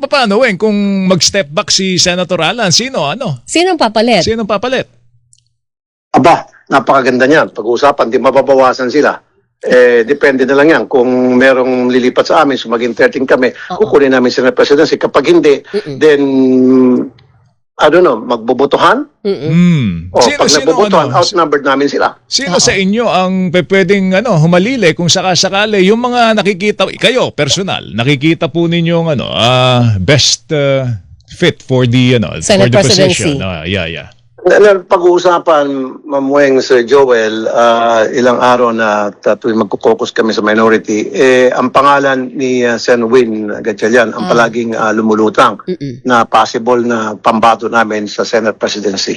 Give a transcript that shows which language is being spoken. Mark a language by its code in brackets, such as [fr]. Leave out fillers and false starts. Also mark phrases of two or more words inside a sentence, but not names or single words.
[tl] Paano, Weng, kung mag-step back si Senator Alan, sino? sino ang papalit? Sino papalit? Aba, napakaganda niyan. Pag-uusapan, di mababawasan sila. Depende na lang yan. Kung merong lilipat sa amin, so maging 13 kami, kukunin namin [en] Senate Presidency. [tl] Kapag hindi, [en] then, I don't know, [tl] magbobotohan? O, pag nagbobotohan, outnumbered namin sila. Sino sa inyo ang pwedeng humalili kung sakasakali yung mga nakikita, kayo, personal, nakikita po ninyo [en] best fit for the, Senate for the presidency. position? Yeah. [tl] Pag-uusapan, Ma'am Weng, Sir Joel, ilang araw na tuwing magkukokus kami sa minority, ang pangalan ni Sen. Win Gatchalian ang palaging lumulutang na possible na pambato namin sa [en] Senate presidency.